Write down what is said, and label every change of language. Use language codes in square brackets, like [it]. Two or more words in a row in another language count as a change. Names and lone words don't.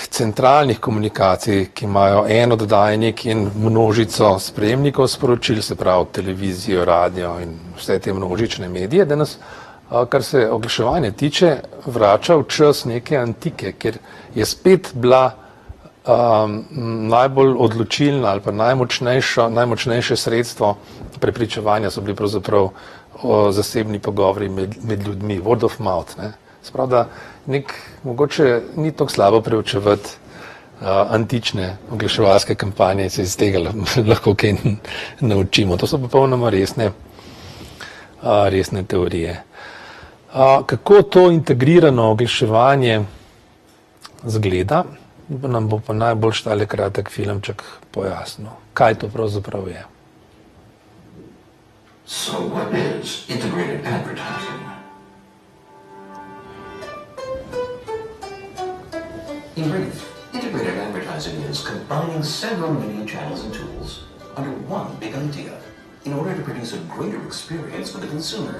[sl] centralnih komunikacij, ki imajo en oddajnik in množico sprejemnikov sporočil, se pravi televizijo, radio in vse te množične medije, da nas, kar se oglaševanja tiče, vrača v čas neke antike, ker je spet bila najbolj odločilna ali pa najmočnejše sredstvo prepričevanja so bili pravzaprav zasebni pogovori med ljudmi, [en] word of mouth. [sl] Sprav, da mogoče ni tako slabo preučevati antične oglaševalske kampanje, se iz tega lahko kaj naučimo. To so popolnoma resne teorije. Kako to integrirano oglaševanje zgleda, nam bo pa najbolj tale kratek filmček pojasnil, kaj to pravzaprav je. [en] So what is integrated advertising? In brief, integrated advertising is combining several media channels and tools under one big idea in order to produce a greater experience for the consumer.